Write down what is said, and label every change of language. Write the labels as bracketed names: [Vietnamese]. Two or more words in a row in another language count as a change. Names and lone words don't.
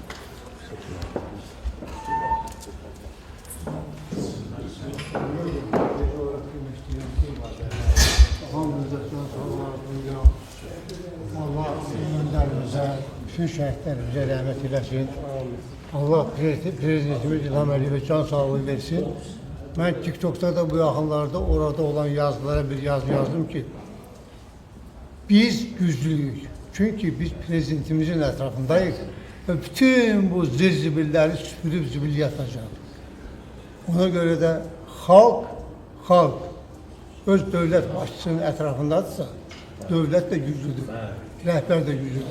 [Turkish] Allah önderimize, bütün şehitlerimize rahmet eylesin. [Azerbaijani] Allah Prezidentimiz İlham Əliyevə can sağlığı versin. [Turkish] Ben TikTok'ta da bu yakınlarda orada olan yazılara bir yazı yazdım ki biz güçlüyük. Çünkü biz Prezidentimizin etrafındayız. Ve bütün bu zirzibilleri süpürüp zibil yatacak. [Azerbaijani] Ona göre de halk öz devlet başçısının etrafındadırsa, devlet de güçlüdür, rehber de güçlüdür.